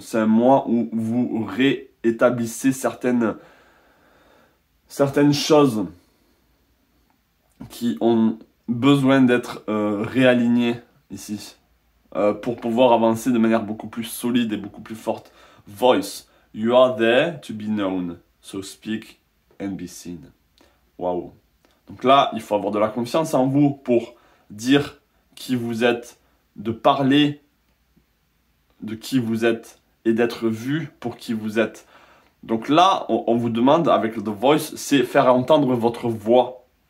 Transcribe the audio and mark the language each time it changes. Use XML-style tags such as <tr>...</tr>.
<fr>C'est un mois où vous réétablissez certaines choses qui ont besoin d'être réalignées ici. pour pouvoir avancer de manière beaucoup plus solide et beaucoup plus forte.</fr> <en>Voice, you are there to be known, so speak and be seen. Waouh.</en> <fr>Donc là, il faut avoir de la confiance en vous pour dire qui vous êtes, de parler de qui vous êtes et d'être vu pour qui vous êtes. Donc là, on vous demande avec The Voice, c'est faire entendre votre voix.</fr>